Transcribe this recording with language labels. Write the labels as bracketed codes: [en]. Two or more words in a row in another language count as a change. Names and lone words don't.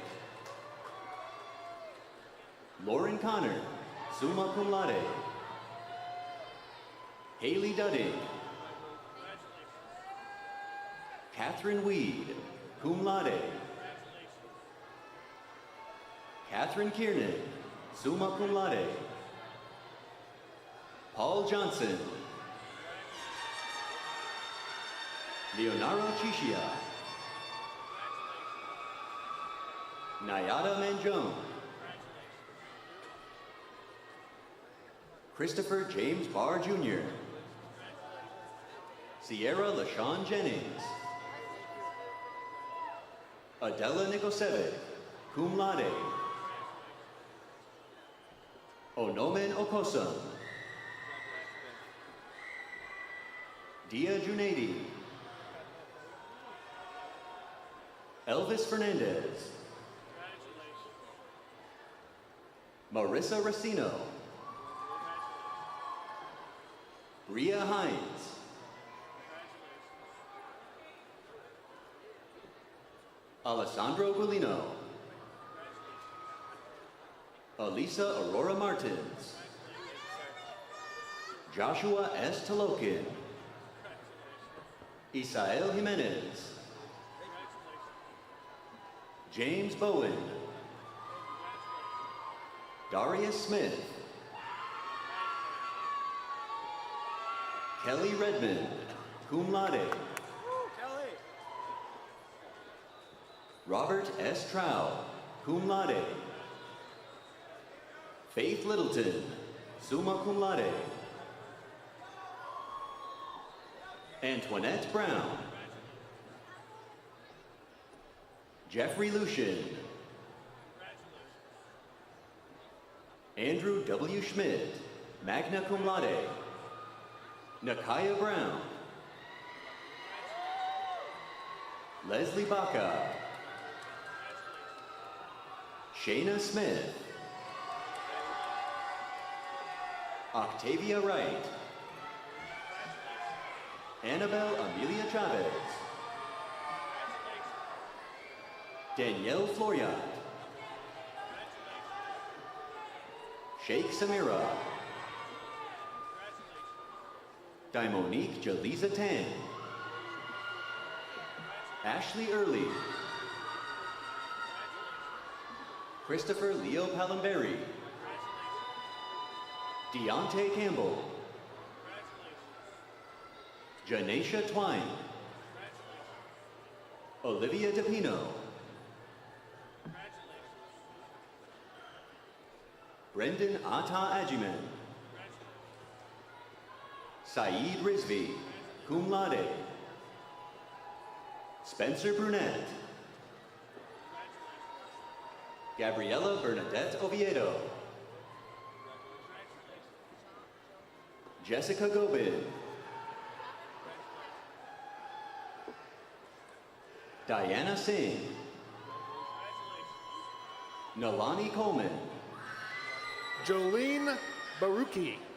[en] Lauren Connor, [la] summa cum laude. [en] Haley Dudding. Catherine Weed, [la] cum laude. [en] Catherine Kiernan, [la] summa cum laude. [en] Paul Johnson. Leonardo Chishia. Nayada Manjone. Christopher James Barr Jr. Sierra LaShawn Jennings. Adela Nikosevic, [la] cum laude. [en] Onomen Okosum. Dia Junaidi. Elvis Fernandez. Marissa Racino. Bria Hines. Alessandro Guilino. Elisa Aurora Martins. Joshua S. Talokin. Isael Jimenez. James Bowen. Darius Smith. Kelly Redmond, [la] cum laude. [en] Robert S. Trow, [la] cum laude. [en] Faith Littleton, [la] summa cum laude. [en] Antoinette Brown. Jeffrey Lucian. Andrew W. Schmidt, [la] magna cum laude. [en] Nakaya Brown. Leslie Baca. Shayna Smith. Octavia Wright. Annabelle Amelia Chavez. Danielle Floriat. Sheikh Samira. Daimonique Jaliza Tan. Ashley Early. Christopher Leo Palamberi. Deontay Campbell. Janesha Twine. Olivia DePino. Brendan Ata Ajiman. Saeed Rizvi, [la] cum laude. [en] Spencer Brunette. Gabriela Bernadette Oviedo. Jessica Gobin. Diana Singh. Nalani Coleman. Jolene Baruki.